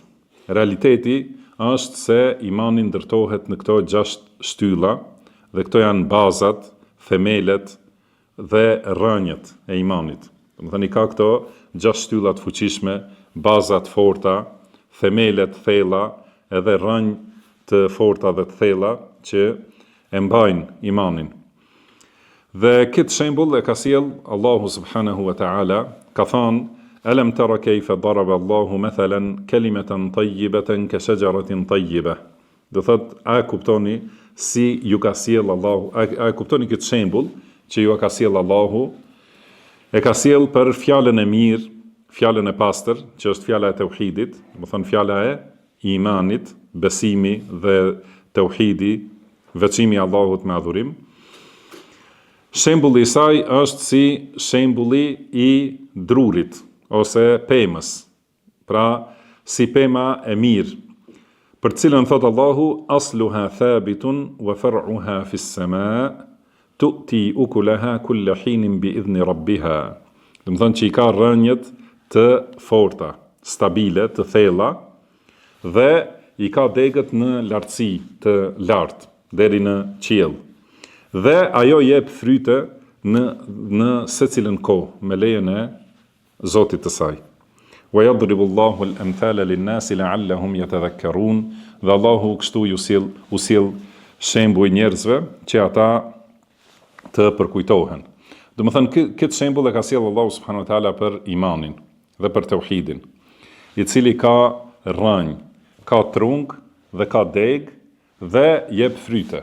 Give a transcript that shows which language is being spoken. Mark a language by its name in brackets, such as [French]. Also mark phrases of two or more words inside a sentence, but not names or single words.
[Albanian] Realiteti është se imani ndërtohet në këto 6 shtylla, dhe këto janë bazat, themelet dhe rrënjët e imanit. Do të thënë ka këto 6 shtylla të fuqishme, bazat forta, themelet thella, edhe rrënjë të forta dhe të thella që e mbajnë imanin. Dhe këtë shembull e ka sjell Allahu [Arabic] سبحانه وتعالى, [Albanian] ka thënë: [Arabic] "ألم تر كيف ضرب الله مثلا كلمة طيبة كشجرة طيبة." [Albanian] Do thotë, a kuptoni si ju ka sjell Allahu, a kuptoni këtë shembull që ju ka sjell Allahu? E ka sjell për fjalën e mirë, fjalën e pastër, që është fjala e tauhidit, do të thonë fjala e imanit, besimi dhe tauhidi, veçimi i Allahut me adhurim. Shembulli i saj është si shembulli i drurit ose pemës, pra si pema e mirë, për cilën thot Allahu: [Arabic] "أصلها ثابت وفرعها في السماء تؤتي أكلها كل حين بإذن ربها." [Albanian] Do të thonë që i ka rrënjët të forta, stabile, të thella, dhe i ka degët në lartësi të lartë, deri në qiell. Dhe ajo jep fryte në secilën kohë, me lejen e Zotit të saj. [Arabic] "ويضرب الله الأمثال للناس لعلهم يتذكرون", [Albanian] dhe Allahu kështu u sill shembuj njerëzve që ata të përkujtohen. Do të thënë këtë shembull e ka sjell Allahu [Arabic] سبحانه وتعالى [Albanian] për imanin dhe për tauhidin, i cili ka rrënjë, ka trung dhe ka deg dhe jep fryte.